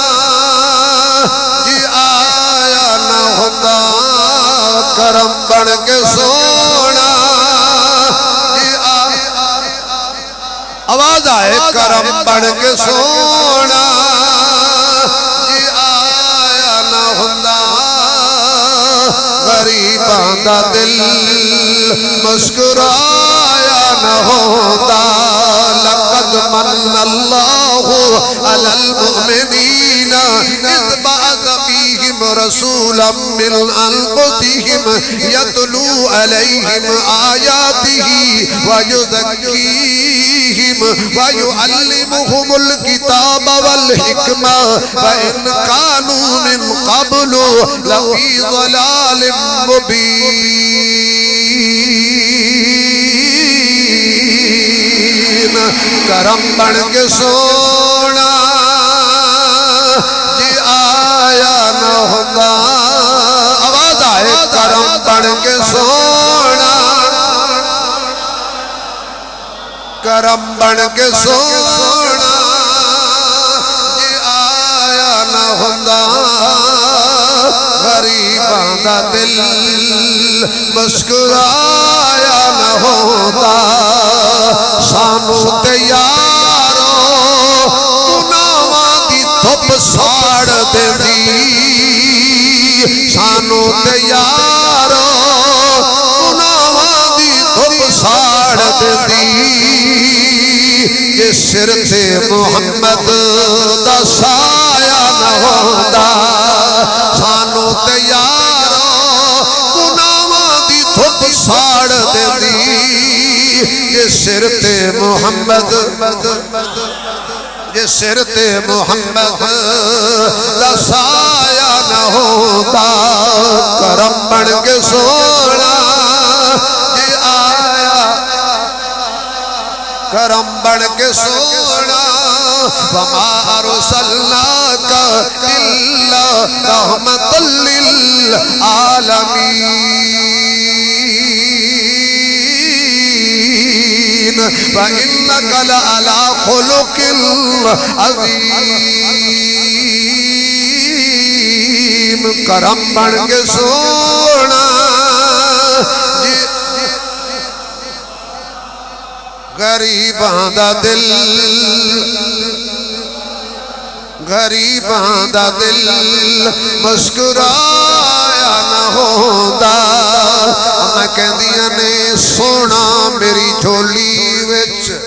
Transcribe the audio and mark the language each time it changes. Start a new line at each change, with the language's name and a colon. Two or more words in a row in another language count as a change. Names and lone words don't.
Punjabi: جی آیا نہ ہوتا کرم بن کے سونا جی آواز آئے کرم بن کے سونا جی آیا نہ ہوتا غریباں دا دل مسکرایا نہ ہوتا
Arabic: لقد من اللہ علی المؤمنین اذ بعث فیہم رسولا من انفسہم یتلو علیہم آیاتہ ویزکیہم ویعلمہم الکتاب والحکمہ وإن كانوا من قبل لفی ضلال مبین
Punjabi: کرم بن کے سونا جی آیا نہ ہوتا آواز آئے کرم بن کے سونا کرم بن کے سونا جی آیا نہ ہوتا غریباں دا دل مسکرایا نہ ہوتا سانو تے یارو گناہاں دی دھپ ساڑ دیندی سانو تے یارو گناہاں دی دھپ ساڑ دیندی جس سر تے محمد دا سایہ نہ ہوتا سانو تے یارو گناہاں دی دھپ ساڑ دیندی جس سر تے محمد جس سر تے محمد دا سایہ نہ ہوتا کرم بن کے سونا جی آیا کرم بن کے سونا
Arabic: وما ارسلناک الا رحمۃ للعالمین وإنك لعلى خلق عظیم
Punjabi: کرم بن کے سونا جی غریباں دا دل غریباں دا دل مسکرایا نہ ہوتا میں کہندیاں نے سونا میری جھولی وچ